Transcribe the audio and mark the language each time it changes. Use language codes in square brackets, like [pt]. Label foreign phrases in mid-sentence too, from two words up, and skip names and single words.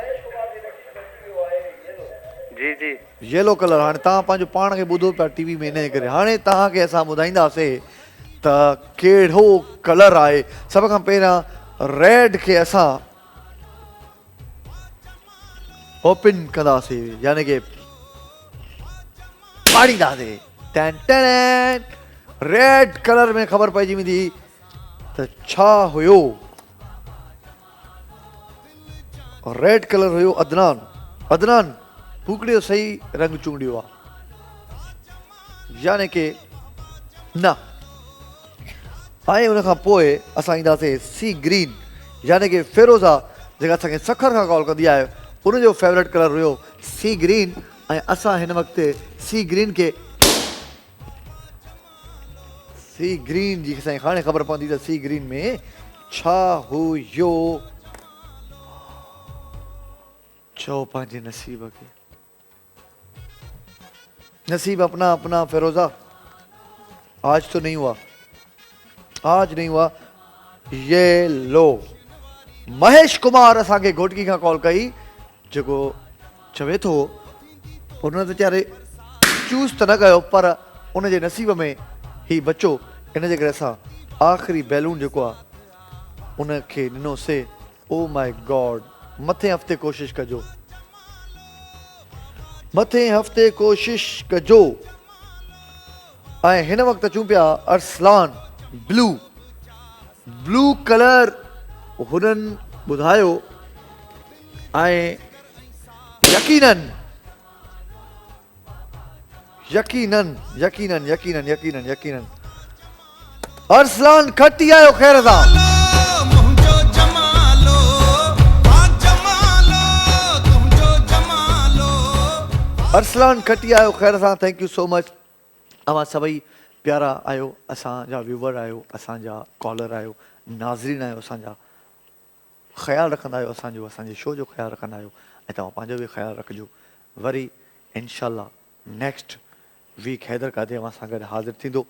[sd] जी जी। [en] yellow color. [sd] हाणे तव्हां पंहिंजो पाण खे ॿुधो पिया टीवी में, इन करे हाणे तव्हांखे असां ॿुधाईंदासीं त कहिड़ो कलर आहे। सभ खां पहिरियां रेड खे असां ओपन कंदासीं, यानी कि पाड़ींदासीं। [en] red color [sd] में ख़बर पइजी वेंदी त छा हुयो। [en] red color [sd] हुयो अदनान। अदनान फूकड़े जो सही रंग चूंडियो आहे, यानी कि न। ऐं उन खां पोइ असां ईंदासीं [en] sea green, [sd] यानी कि फेरोज़ा जेका असांखे सखर खां कॉल कंदी आहे उनजो फेवरेट कलर हुयो [en] sea green. [sd] ऐं असां हिन वक़्तु [en] sea green [sd] खे, [en] sea green [sd] जी असांखे हाणे ख़बर पवंदी त [en] sea green [sd] में छा हुयो। चओ पंहिंजे नसीब खे। [hi] नसीब अपना अपना फेरोज़ा। आज तो नहीं हुआ, आज नहीं हुआ। [sd] येलो। महेश कुमार असांखे घोटकी खां कॉल कई, जेको चवे थो उन त वीचारे चूज़ त न कयो पर उनजे नसीब में ही बचो। इन जे करे असां आख़िरी बैलून जेको आहे उनखे ॾिनोसीं। [en] Oh my God. [sd] मथे हफ़्ते कोशिशि कजो, मथे हफ़्ते कोशिशि कजो। ऐं हिन वक़्तु अचूं पिया अरसलान ब्लू। ब्लू कलर हुननि ॿुधायो ऐं यकीनन यकीनन यकीनन यकीनन यकीनन यकीनन अरसलान खटी आयो ख़ैर सां। अरसलान खटी आयो ख़ैर सां। [en] thank you so much. [sd] अवां सभई प्यारा आयो, असांजा व्यूवर आयो, असांजा कॉलर आयो, नाज़रीन आयो, असांजा ख़्यालु रखंदा आहियो असांजो, असांजे शो जो ख़्यालु रखंदा आहियो ऐं तव्हां पंहिंजो बि ख़्यालु रखिजो। वरी इंशाल्लाह [en] next week [sd] हैदर कादरी अवां सां गॾु हाज़िर थींदो।